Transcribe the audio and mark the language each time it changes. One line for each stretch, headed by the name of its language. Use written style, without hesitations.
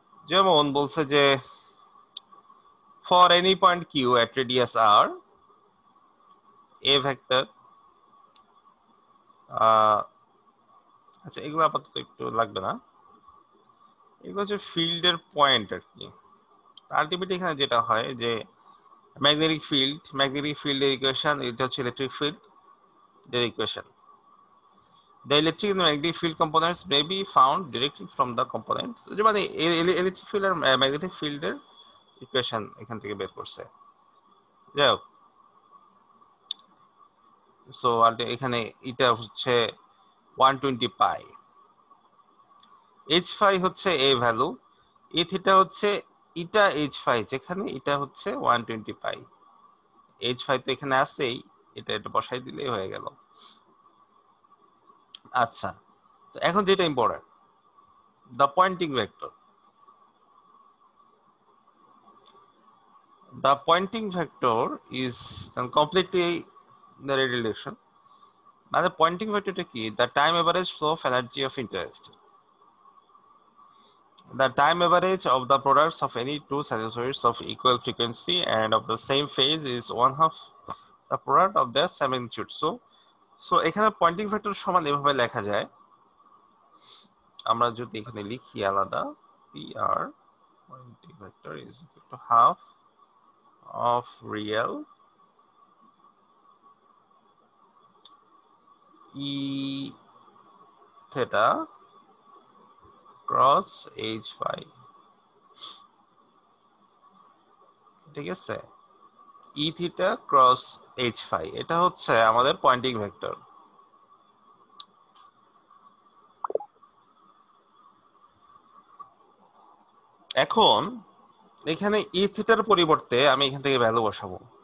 Bangla: যেমন বলছে যে
English: for any point Q at radius R,
Bangla: A vector, আচ্ছা এগুলো আপাতত একটু লাগবে না, এগুলো হচ্ছে ফিল্ডের পয়েন্ট আর কি। আলটিমেটলি এখানে যেটা হয় যে ম্যাগনেটিক ফিল্ডের ইকুয়েশন, এটা হচ্ছে ইলেকট্রিক ফিল্ডের equation.
English: The electric and magnetic field components may be found directly from the components,
Bangla: যে মানে ইলেকট্রিক ফিল্ড আর ম্যাগনেটিক ফিল্ডের ইকুয়েশন এখান থেকে বের করছে। যাই হোক, সো এখানে এটা হচ্ছে 120 পাই, এইচ ফাই হচ্ছে এ ভ্যালু, এ থিটা হচ্ছে ইটা এইচ ফাই, যেখানে এটা হচ্ছে 120 পাই। এইচ ফাই তো এখানে আসেই, এটা বসাই দিলেই হয়ে গেল। আচ্ছা, তো এখন যেটা important, the Poynting vector.
English: The pointing vector is completely the right direction. Now the pointing vector কি? The time average flow of energy of interest. The time average of the products of any two sinusoids of equal frequency and of the same phase is one half the product of their magnitude.
Bangla: So এখানে pointing vector সমান এভাবে লেখা যায়। আমরা যদি এখানে লিখি আলাদা,
English: PR pointing vector is equal to half of real E theta cross H phi.
Bangla: ঠিক আছে, ই থিটা ক্রস এইচ ফাই, এটা হচ্ছে আমাদের পয়েন্টিং ভেক্টর। এখন এখানে ই থিটার পরিবর্তে আমি এখান থেকে ভ্যালু বসাবো।